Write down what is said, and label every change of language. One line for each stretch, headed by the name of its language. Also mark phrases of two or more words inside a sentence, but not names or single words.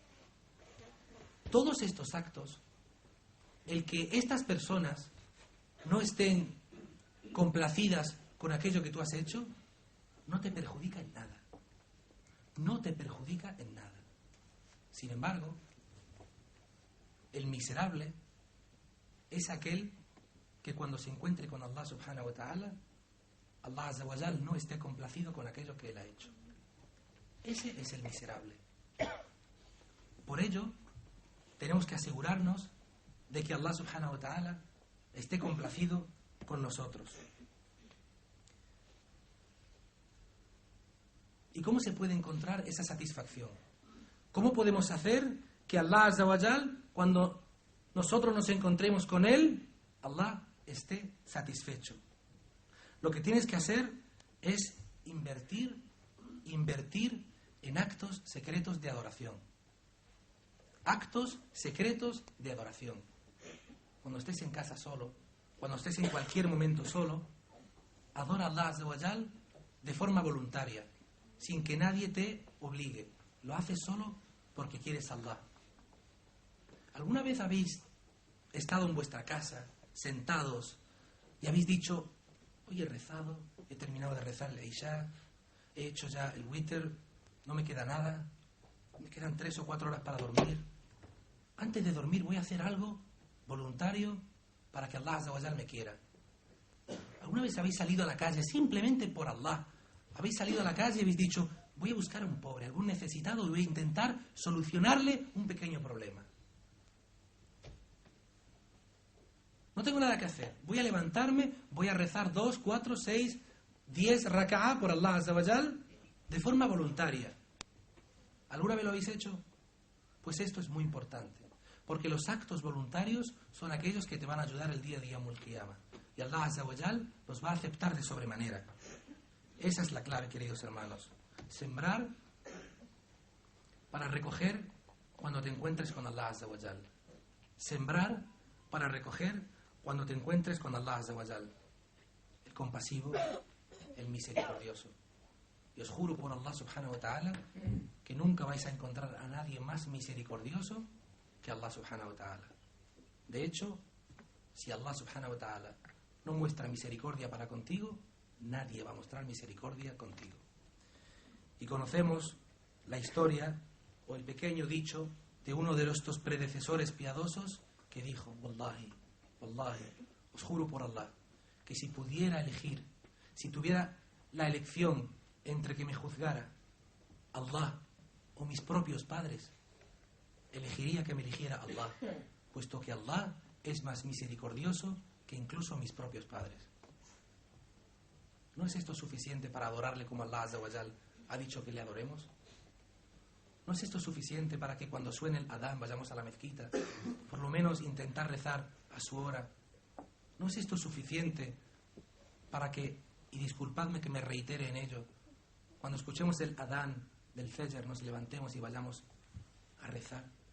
Spanish: Todos estos actos, el que estas personas no estén complacidas con aquello que tú has hecho, no te perjudica en nada. No te perjudica en nada. Sin embargo, el miserable es aquel que cuando se encuentre con Allah
Arabic: سبحانه وتعالى,
Spanish: Allah
Arabic: عز وجل
Spanish: no esté complacido con aquello que él ha hecho. Ese es el miserable. Por ello, tenemos que asegurarnos de que Allah
Arabic: سبحانه وتعالى
Spanish: esté complacido con nosotros. ¿Y cómo se puede encontrar esa satisfacción? ¿Cómo podemos hacer que Allah
Arabic: عز وجل,
Spanish: cuando nosotros nos encontremos con Él, Allah esté satisfecho? Lo que tienes que hacer es invertir en actos secretos de adoración. Actos secretos de adoración. Cuando estés en casa solo, cuando estés en cualquier momento solo, adora a Allah
Arabic: عز وجل
Spanish: de forma voluntaria, sin que nadie te obligue. Lo haces solo porque quieres a Allah. ¿Alguna vez habéis estado en vuestra casa, sentados, y habéis dicho: hoy he rezado, he terminado de rezar el Isha, he hecho ya el Witr, no me queda nada, me quedan 3 o 4 horas para dormir? Antes de dormir voy a hacer algo voluntario para que Allah
Arabic: عز وجل
Spanish: me quiera. ¿Alguna vez habéis salido a la calle simplemente por Allah? Habéis salido a la calle y habéis dicho: voy a buscar a un pobre, algún necesitado, y voy a intentar solucionarle un pequeño problema. No tengo nada que hacer. Voy a levantarme, voy a rezar 2, 4, 6, 10 raka'ah por Allah
Arabic: عز وجل
Spanish: de forma voluntaria. ¿Alguna vez lo habéis hecho? Pues esto es muy importante, porque los actos voluntarios son aquellos que te van a ayudar el día de
Arabic: يوم القيامة.
Spanish: Y Allah
Arabic: عز وجل
Spanish: los va a aceptar de sobremanera. Esa es la clave, queridos hermanos. Sembrar para recoger cuando te encuentres con Allah
Arabic: عز وجل.
Spanish: Sembrar para recoger cuando te encuentres con Allah
Arabic: عز وجل.
Spanish: El compasivo, el misericordioso. Y os juro por Allah
Arabic: سبحانه وتعالى
Spanish: que nunca vais a encontrar a nadie más misericordioso que Allah
Arabic: سبحانه وتعالى.
Spanish: De hecho, si Allah
Arabic: سبحانه وتعالى
Spanish: no muestra misericordia para contigo, nadie va a mostrar misericordia contigo. Y conocemos la historia o el pequeño dicho de uno de estos predecesores piadosos que dijo:
Arabic: والله والله,
Spanish: os juro por Allah, que si pudiera elegir, si tuviera la elección entre que me juzgara Allah o mis propios padres, elegiría que me eligiera Allah, puesto que Allah es más misericordioso que incluso mis propios padres. ¿No es esto suficiente para adorarle como Allah
Arabic: عز وجل
Spanish: ha dicho que le adoremos? ¿No es esto suficiente para que cuando suene el adán vayamos a la mezquita, por lo menos intentar rezar a su hora? ¿No es esto suficiente para que, y disculpadme que me reitere en ello, cuando escuchemos el adán del Fajr nos levantemos y vayamos a rezar?